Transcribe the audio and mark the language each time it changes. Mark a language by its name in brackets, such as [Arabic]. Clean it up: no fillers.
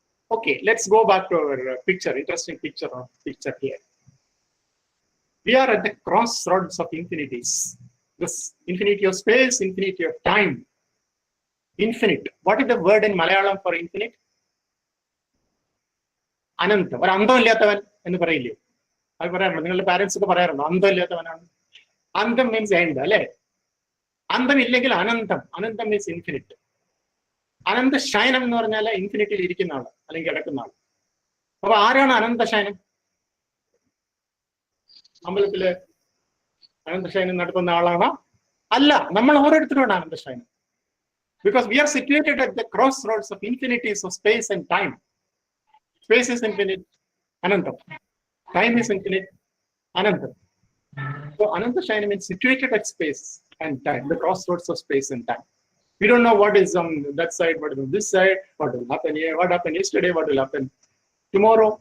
[English] Okay, let's go back to our picture, interesting picture here. We are at the crossroads of infinities. This infinity of space, infinity of time. Infinite. What is the word in Malayalam for infinite? [Malayalam] അനന്തം. ഒരു അന്തമില്ലാത്തവൻ എന്ന് പറയില്ലേ? അത് പറയാറുണ്ട്, നിങ്ങളുടെ parents ഒക്കെ പറയാറുണ്ട് അന്തമില്ലാത്തവനാണ്. അന്തം [English] means end [Malayalam] അല്ലെ? അന്തമില്ലെങ്കിൽ അനന്തം. അനന്തം [English] Means infinite. [Malayalam] അനന്ത ശയനം എന്ന് പറഞ്ഞാൽ ഇൻഫിനിറ്റിയിൽ ഇരിക്കുന്ന ആള് അല്ലെങ്കിൽ കിടക്കുന്ന ആള്. അപ്പൊ ആരാണ് അനന്തശയനം? അമ്പലത്തില് അനന്തശയനം നടത്തുന്ന ആളാണോ? അല്ല, നമ്മൾ ഓരോരുത്തരുമാണ് അനന്തശയനം. [English] Because we are situated at the crossroads of infinities of space and time. Space is infinite, Anantam. Time is infinite, Anantam. So Ananta Shayana means situated at space and time, the crossroads of space and time. We don't know what is on that side, what is on this side, what will happen here, what happened yesterday, what will happen tomorrow.